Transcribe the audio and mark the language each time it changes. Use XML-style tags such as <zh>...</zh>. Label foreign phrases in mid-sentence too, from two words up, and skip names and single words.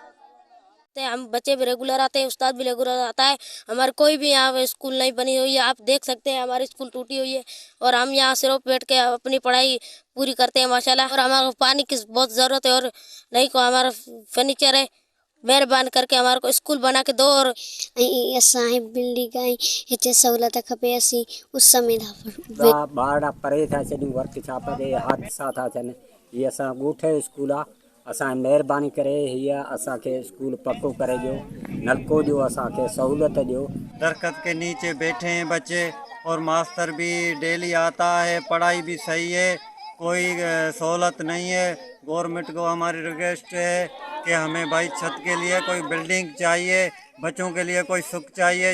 <ur>ہم بچے بھی ریگولر آتے ہیں، استاد بھی ریگولر آتا ہے. ہمارے کوئی بھی یہاں اسکول نہیں بنی ہوئی ہے۔ آپ دیکھ سکتے ہیں ہماری اسکول ٹوٹی ہوئی ہے اور ہم یہاں صرف بیٹھ کے اپنی پڑھائی پوری کرتے ہیں ماشاءاللہ. اور ہمارے پانی کی بہت ضرورت ہے اور نہیں کو ہمارا فرنیچر ہے، مہربان کرکے ہمارے کو اسکول بنا کے دو. اور</ur> <sd>असांखे बिल्डिंग हिते सहूलियत खपे, असीं उस समय ॿार परे था छॾियूं, वर्कशॉप ते हादसा था थियनि। हीअ असां ॻोठ जो स्कूल आहे, असां महिरबानी करे हीअ असांखे स्कूल पको करे ॾियो, नलको ॾियो, असांखे सहूलियत ॾियो।</sd> <ur>درخت کے نیچے بیٹھے ہیں بچے اور ماسٹر بھی ڈیلی آتا ہے، پڑھائی بھی صحیح ہے، کوئی سہولت نہیں ہے. گورنمنٹ کو ہماری ریکویسٹ ہے کہ ہمیں بھائی چھت کے لیے کوئی بلڈنگ چاہیے، بچوں کے لیے کوئی سکھ چاہیے.</ur>